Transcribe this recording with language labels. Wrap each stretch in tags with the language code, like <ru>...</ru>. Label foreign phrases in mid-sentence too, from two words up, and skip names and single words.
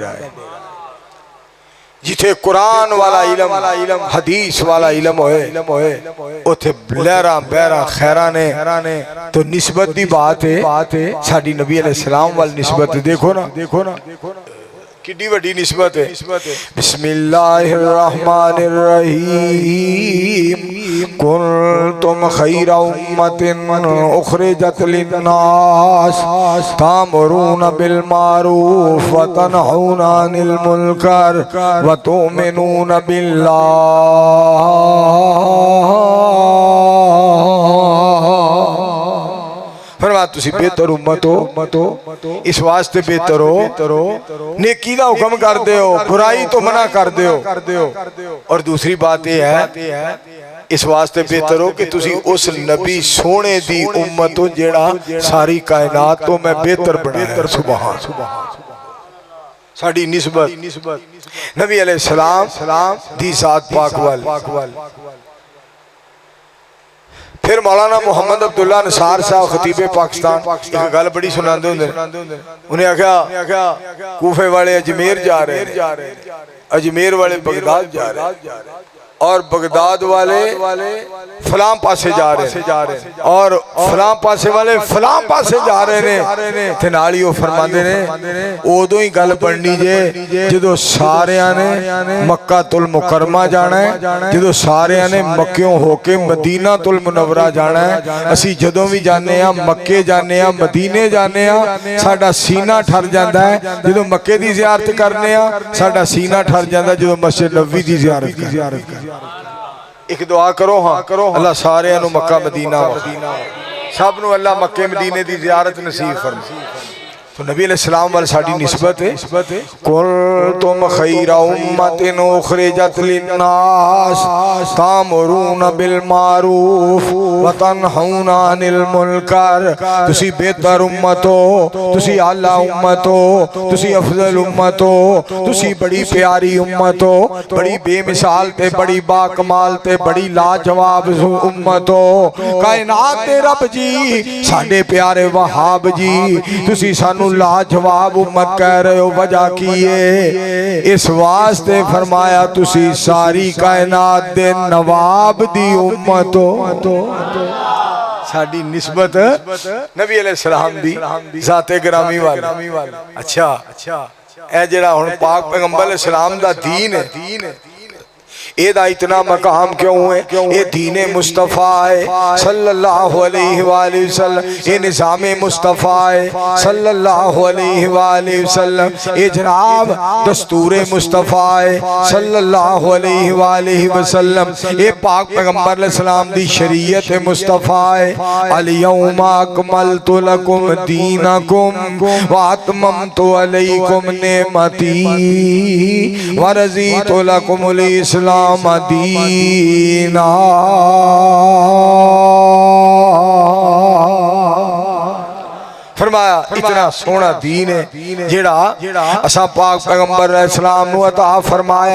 <pa>جتھے قرآن والا علم حدیث والا علم ہوئے اوتھے لہرا بہرا خیرا نے تو نسبت دی بات ہے ساڈی نبی علیہ السلام وال نسبت دیکھو نا کڈی وڈی نسبت ہے</pa> <ar>بسم الله الرحمن الرحيم كنتم خير أمة أخرجت للناس تأمرون بالمعروف وتنهون عن المنكر وتؤمنون بالله.</ar> <pa>فرما تسی بہتر امت ہو اس واسطے بہتر ہو نیکی دا حکم کردے ہو برائی توں منع کردے ہو اور دوسری بات یہ ہے اس واسطے بہتر ہو کہ تسی اس نبی سوہنے دی امت ہو جیہڑا ساری کائنات تو میں بہتر بنایا. سبحان ساڈی نسبت نبی علیہ السلام دی ذات پاک وال. فیر مولانا محمد عبداللہ انصار صاحب خطیبِ پاکستان ایک گل بڑی سناتے ہونگے انہیں آکھیا کوفے والے اجمیر جا رہے اجمیر والے بغداد جا رہے اور بغداد والے فلاں پاسے جا رہے اور فلاں پاسے والے فلاں پاسے جا رہے نے تے نال ہی او فرماندے نے اودوں ہی گل بننی جے جدوں ساریاں نے مکۃ المکرمہ جانا ہے جدوں ساریاں نے مکیوں ہو کے مدینۃ المنورہ جانا ہے. اسی جدوں بھی جانے آں مکے جانے آں مدینے جانے آں ساڈا سینہ ٹھر جاتا ہے جدوں مکے دی زیارت کرنے آں ساڈا سینہ ٹھر جاتا جدوں مسجد نبوی دی زیارت ایک دعا کرو ہاں اللہ سارے مکہ مدینہ سب نوں اللہ مکے مدینے دی زیارت نصیب فرمائے. تو نبی علیہ السلام وال ساڈی نسبت ہے</pa> <ar>كنتم خير أمة أخرجت للناس تأمرون بالمعروف وتنهون عن المنكر.</ar> <pa>تسی بہتر امت ہو تسی اعلیٰ امت ہو تسی افضل امت ہو تسی بڑی پیاری امت ہو بڑی بے مثال تے بڑی باکمال تے بڑی لاجواب امت ہو. کائنات دے رب جی ساڈے پیارے وہاب جی تسی سانوں لاجواب امت کہہ رہے ہو وجہ کی ہے اس واسطے فرمایا تسی ساری کائنات دے نواب دی امت ہو. ساڈی نسبت نبی علیہ السلام دی ذاتِ گرامی والی. اچھا اے جیہڑا ہن پاک پیغمبر علیہ السلام دا دین ہے ایدا اتنا مقام کیوں ہے یہ دینِ مصطفیٰ ہے</pa> <ar>صلى الله عليه وسلم</ar> <pa>یہ نظامِ مصطفیٰ ہے</pa> <ar>صلى الله عليه وسلم</ar> <pa>یہ جناب دستورِ مصطفیٰ ہے</pa> <ar>صلى الله عليه وسلم</ar> <pa>یہ پاک پیغمبر علیہ السلام دی شریعت مصطفیٰ ہے.</pa> <ar>اليوم أكملت لكم دينكم وأتممت عليكم نعمتي ورضيت لكم الإسلام مدينة.</ar> <pa>فرمایا اتنا سوہنا دین ہے جیہڑا اساں پاک پیغمبر علیہ السلام نوں عطا فرمایا.</pa>